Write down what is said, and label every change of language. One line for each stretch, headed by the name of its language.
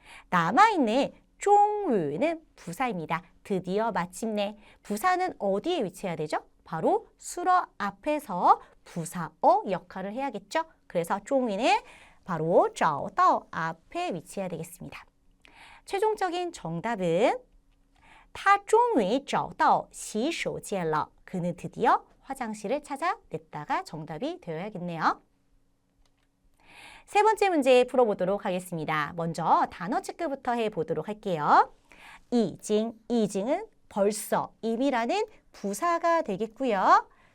Korean: 남아있는 쫑우는 부사입니다. 드디어 마침내. 부사는 어디에 위치해야 되죠? 바로 수어 앞에서 부사어 역할을 해야겠죠. 그래서 쫑우는 바로 找到 앞에 위치해야 되겠습니다. 최종적인 정답은
Chinese: 他终于找到洗手间了.
Korean: 그는 드디어 화장실을 찾아냈다가 정답이 되어야겠네요. 세 번째 문제 풀어보도록 하겠습니다. 먼저 단어 체크부터 해보도록 할게요. 이징은 벌써, 이미라는 부사가 되겠고요.